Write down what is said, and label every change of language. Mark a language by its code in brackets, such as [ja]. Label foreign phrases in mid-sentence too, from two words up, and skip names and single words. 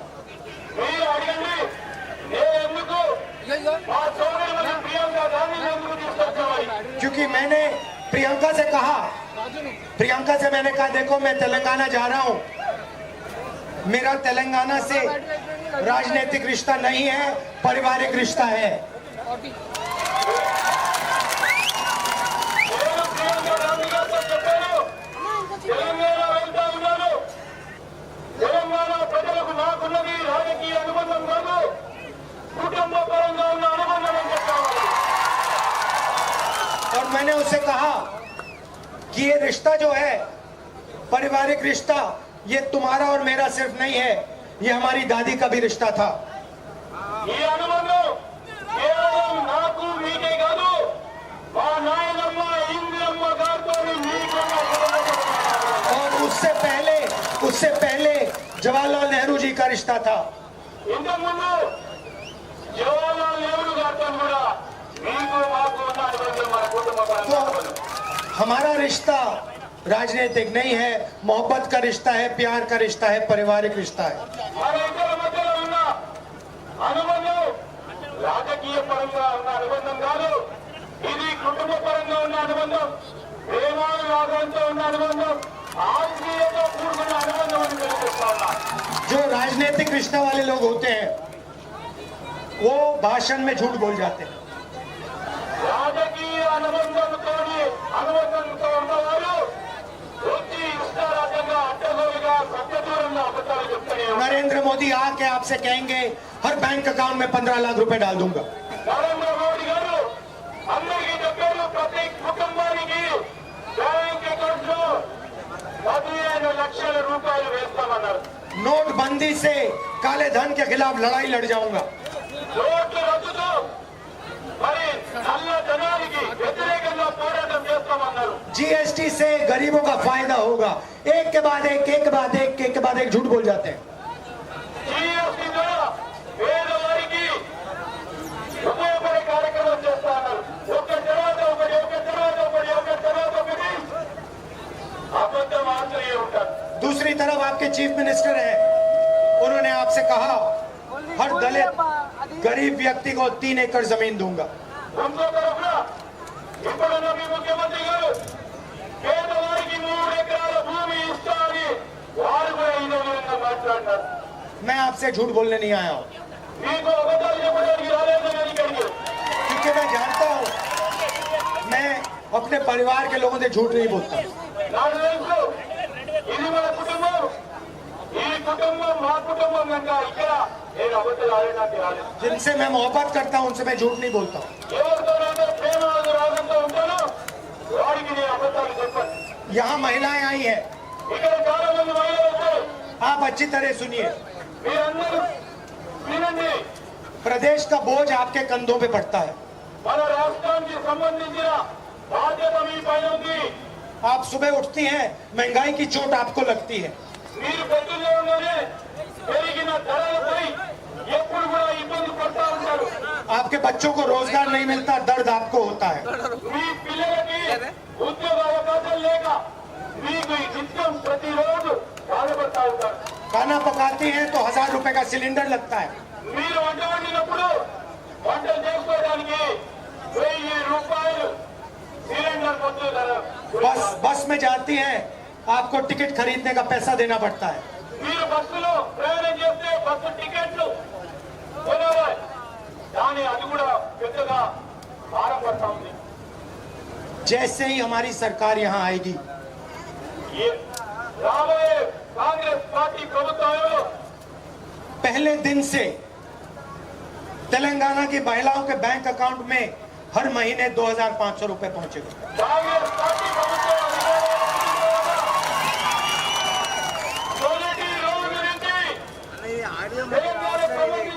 [te] మీరు అడగండి, నేను ఎందుకు మా సోదరి మని ప్రియాంక గాంధీని ఎందుకు తీసుకొచ్చామని. [hi] क्योंकि मैंने प्रियंका से कहा, प्रियंका से मैंने कहा देखो मैं तेलंगाना जा रहा हूं, मेरा तेलंगाना से राजनीतिक रिश्ता नहीं है, पारिवारिक रिश्ता है। [te] నేను ప్రియాంక గాంధీ గారితో చెప్పాను, తెలంగాణ వెళ్తా ఉన్నాను. తెలంగాణ ప్రజలకు నాకున్నది రాజకీయ అనుబంధం కాదు, కుటుంబ పరంగా ఉన్న అనుబంధం అని చెప్పాను. [hi] और मैंने उससे कहा कि ये रिश्ता जो है पारिवारिक रिश्ता, ये तुम्हारा और मेरा सिर्फ नहीं है, ये हमारी दादी का भी रिश्ता था। [te] ఈ అనుబంధం కేవలం నాకు మీకే కాదు, మా నాయనమ్మ ఇందిరమ్మ గారితో మీకున్న సంబంధం. [hi] और उससे पहले जवाहरलाल नेहरू जी का रिश्ता था। [te] ఇంతకుముందు జవహర్లాల్ నెహ్రూ గారితో కూడా మీకు మాకు ఉన్న అనుబంధం మన కుటుంబ పరంగా అనుబంధం. [hi] हमारा रिश्ता राजनीतिक नहीं है, मोहब्बत का रिश्ता है, प्यार का रिश्ता है, पारिवारिक रिश्ता है। [te] మన ఇద్దరి మధ్యలో ఉన్న అనుబంధం రాజకీయ పరంగా ఉన్న అనుబంధం కాదు, ఇది కుటుంబ పరంగా ఉన్న అనుబంధం, ప్రేమానురాగంతో ఉన్న అనుబంధం, ఆత్మీయతో కూడుకున్న అనుబంధం అని తెలియజేస్తా ఉన్నా. [hi] जो राजनीतिक रिश्ता वाले लोग होते हैं वो भाषण में झूठ बोल जाते हैं। [te] రాజకీయ అనుబంధంతో ఉన్నవారు వచ్చి ఇష్టారాజ్యంగా అడ్డగోలుగా సత్యదూరంగా అబద్ధాలు చెప్తూనే ఉన్నారు. [hi] नरेंद्र मोदी आके आपसे कहेंगे हर [en] bank account [hi] में 15 लाख रुपए डाल दूंगा। [te] నరేంద్ర మోడీ గారు అందరికీ చెప్పారు, ప్రతి కుటుంబానికి [en] bank account [te] లో 15 లక్షల రూపాయలు వేస్తామన్నారు. [hi] नोटबंदी से काले धन के खिलाफ लड़ाई लड़ जाऊंगा। [te] నోట్ల రద్దుతో మరి నల్ల ధనానికి వ్యతిరేకంగా పోరాటం చేస్తామన్నారు. [hi] जीएसटी से गरीबों का फायदा होगा। एक के बाद एक झूठ बोल जाते हैं। [te] జీఎస్టీ ద్వారా పేదవారికి ఉపయోగపడే కార్యక్రమం చేస్తా ఉన్నారు. ఒక తర్వాత ఒకటి అబద్ధం ఆశ్రయ ఉంటారు. [hi] दूसरी तरफ आपके [en] chief minister [hi] हैं, उन्होंने आपसे कहा हर दलित गरीब व्यक्ति को 3 एकड़ जमीन दूंगा। [te] ఇంకో తరఫున ఇప్పుడున్న మీ ముఖ్యమంత్రి గారు పేదవారికి 3 ఎకరాల భూమి ఇస్తా అని వారు కూడా ఇదే విధంగా మాట్లాడినారు. [hi] मैं आपसे झूठ बोलने नहीं आया हूं, [te] మీకు అబద్ధాలు చెప్పడానికి రాలేదని ఇక్కడికి. [hi] क्योंकि मैं जानता हूं मैं अपने परिवार के लोगों से झूठ नहीं बोलता। [te] నాకు తెలుసు ఇది మన కుటుంబం, ఈ కుటుంబం మా కుటుంబం కనుక ఇక్కడ నేను అబద్ధాలు ఆడడానికి రాలేదు. [hi] जिनसे मैं मोहब्बत करता हूं उनसे मैं झूठ नहीं बोलता हूं। [te] ఎవరితోనైతే ప్రేమ రాగంతో ఉంటానో వారికి నేను అబద్ధాలు చెప్పను. [hi] यहाँ महिलाएं आई हैं, [te] ఇక్కడ చాలా మంది మహిళలు వచ్చారు. [hi] आप अच्छी तरह सुनिए। [te] మీరందరూ వినండి. [hi] प्रदेश का बोझ आपके कंधों पे पड़ता है। [te] మన రాష్ట్రానికి సంబంధించిన బాధ్యత మీ పైన ఉంది. [hi] आप सुबह उठती हैं, महंगाई की चोट आपको लगती है। [te] మీరు పొద్దున్నే పెరిగిన ధరలపై ఎప్పుడు కూడా ఇబ్బంది పడతా ఉంటారు. [hi] आपके बच्चों को रोजगार नहीं मिलता, दर्द आपको होता है। [te] మీ పిల్లలకి ఉద్యోగ అవకాశాలు లేక మీకు ఈ నిత్యం ప్రతిరోజు బాధపడతా ఉంటారు. [hi] खाना पकाती हैं तो 1000 रुपए का सिलेंडर लगता है। [te] మీరు వంట వండినప్పుడు వంటలు చేసుకోవడానికి 1000 రూపాయలు సిలిండర్ కొట్టు ధర. [hi] बस में जाती हैं, आपको टिकट खरीदने का पैसा देना पड़ता है। [te] మీరు బస్సులో ప్రయాణం చేస్తే బస్సు టికెట్లు కొనాలి, కానీ అది కూడా పెద్దగా భారం పడతా ఉంది. [hi] जैसे ही हमारी सरकार यहाँ आएगी [te] రాబోయే కాంగ్రెస్ పార్టీ ప్రభుత్వంలో [hi] पहले दिन से तेलंगाना की महिलाओं के [en] bank account [hi] में हर महीने 2500 रुपए पहुंचेगा। [te] కాంగ్రెస్ పార్టీ ప్రభుత్వం మొదటి రోజు నుంచి తెలంగాణ